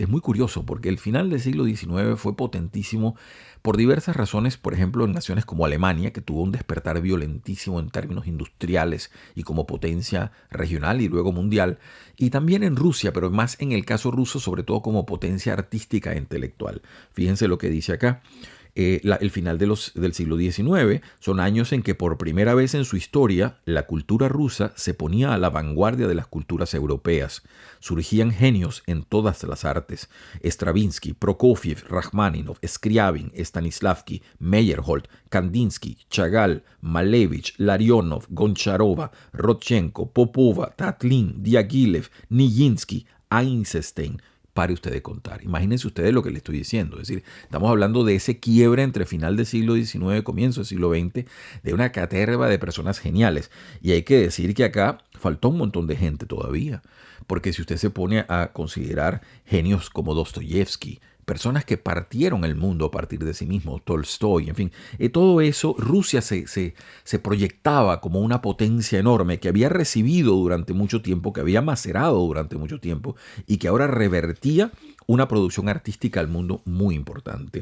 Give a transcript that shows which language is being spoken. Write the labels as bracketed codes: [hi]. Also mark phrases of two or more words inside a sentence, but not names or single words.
[es] Es muy curioso porque el final del siglo XIX fue potentísimo por diversas razones, por ejemplo, en naciones como Alemania, que tuvo un despertar violentísimo en términos industriales y como potencia regional y luego mundial, y también en Rusia, pero más en el caso ruso, sobre todo como potencia artística e intelectual. Fíjense lo que dice acá. El final del siglo XIX son años en que por primera vez en su historia la cultura rusa se ponía a la vanguardia de las culturas europeas. Surgían genios en todas las artes: Stravinsky, Prokofiev, Rachmaninoff, Scriabin, Stanislavski, Meyerhold, Kandinsky, Chagall, Malevich, Larionov, Goncharova, Rodchenko, Popova, Tatlin, Diaghilev, Nijinsky, Eisenstein. Pare usted de contar. Imagínense ustedes lo que le estoy diciendo. Es decir, estamos hablando de ese quiebre entre final del siglo XIX y comienzo del siglo XX, de una caterva de personas geniales. Y hay que decir que acá faltó un montón de gente todavía. Porque si usted se pone a considerar genios como Dostoyevsky, personas que partieron el mundo a partir de sí mismos, Tolstoy, en fin, todo eso, Rusia se proyectaba como una potencia enorme que había recibido durante mucho tiempo, que había macerado durante mucho tiempo y que ahora revertía una producción artística al mundo muy importante.